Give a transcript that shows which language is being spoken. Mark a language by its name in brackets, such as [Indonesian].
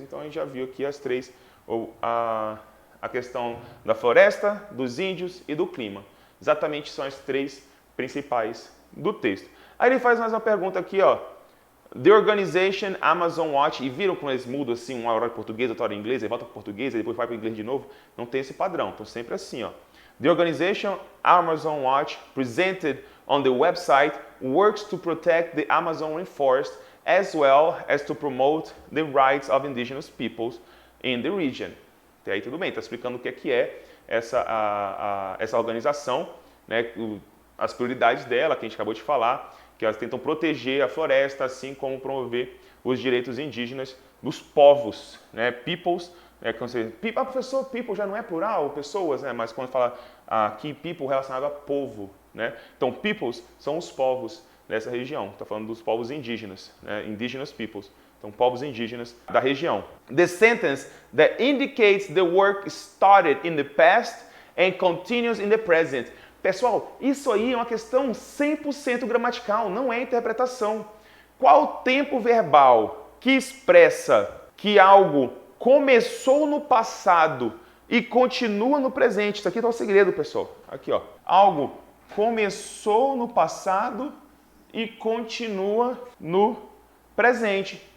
[Portuguese] Então a gente já viu aqui as 3, a questão da floresta, dos índios e do clima. Exatamente são as 3 principais do texto. Aí ele faz mais uma pergunta aqui, ó. [English] The organization Amazon Watch, [Portuguese] e viram como eles mudam assim, uma hora em português, outra hora em inglês, aí volta para português, aí depois vai para inglês de novo? Não tem esse padrão, então sempre assim, ó. [English] The organization Amazon Watch, presented on the website, works to protect the Amazon rainforest as well as to promote the rights of indigenous peoples in the region. [Portuguese] Até aí tudo bem, está explicando o que é essa organização, né, as prioridades dela, que a gente acabou de falar, que elas tentam proteger a floresta, assim como promover os direitos indígenas dos povos, né, peoples. Professor, people já não é plural, pessoas, né, mas quando fala aqui people relacionado a povo, né, então peoples são os povos dessa região, está falando dos povos indígenas, né, indigenous peoples. Então, povos indígenas da região. [English] The sentence that indicates the work started in the past and continues in the present. [Portuguese] Pessoal, isso aí é uma questão 100% gramatical, não é interpretação. Qual o tempo verbal que expressa que algo começou no passado e continua no presente? Isso aqui está o segredo, pessoal. Aqui, ó. Algo começou no passado e continua no presente.